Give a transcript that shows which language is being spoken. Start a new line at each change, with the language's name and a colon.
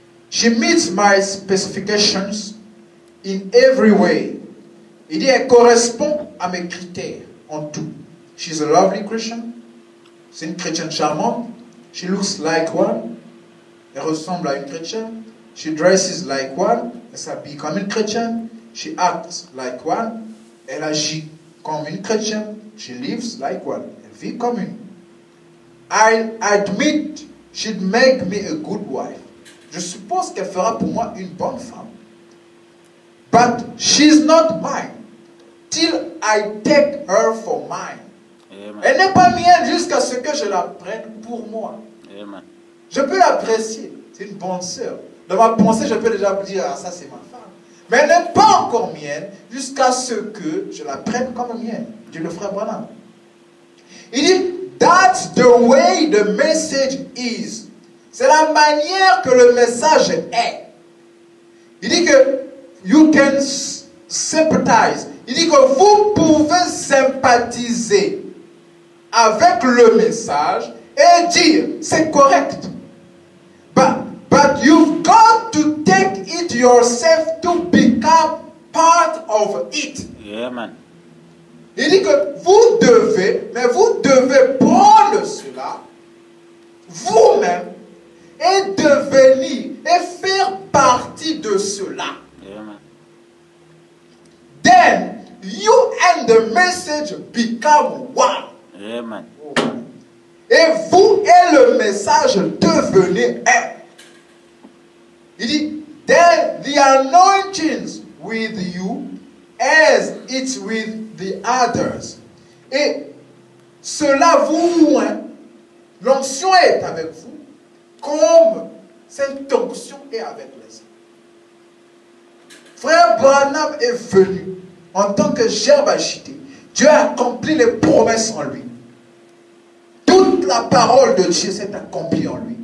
English: She meets my specifications in every way.
French: Il dit, elle correspond à mes critères en tout.
English: She's a lovely Christian.
French: C'est une chrétienne charmante.
English: She looks like one.
French: Elle ressemble à une chrétienne. She dresses like one. Elle s'habille comme une chrétienne. She acts like one. Elle agit comme une chrétienne. She lives like one. Elle vit comme une.
English: I admit she'd make me a good wife.
French: Je suppose qu'elle fera pour moi une bonne femme.
English: But she's not mine till I take her for mine. Amen.
French: Elle n'est pas mienne jusqu'à ce que je la prenne pour moi.
English: Amen.
French: Je peux l'apprécier. C'est une bonne sœur. Dans ma pensée, je peux déjà me dire, ah, ça c'est ma femme. Mais elle n'est pas encore mienne jusqu'à ce que je la prenne comme mienne. Dit le frère Branham. Il dit,
English: that's the way the message is.
French: C'est la manière que le message est. Il dit que
English: you can sympathize.
French: Il dit que vous pouvez sympathiser avec le message et dire c'est correct.
English: But you've got to take it yourself to become part of it. Amen.
French: Il dit que vous devez prendre cela vous-même et devenir et faire partie de cela.
English: Amen. Then you and the message become one. Amen.
French: Et vous et le message devenez un. Il dit,
English: then the anointings with you as it's with the others.
French: Et cela vous oint. L'onction est avec vous comme cette onction est avec les autres. Frère Branham est venu en tant que gerbe agité. Dieu a accompli les promesses en lui. Toute la parole de Dieu s'est accomplie en lui.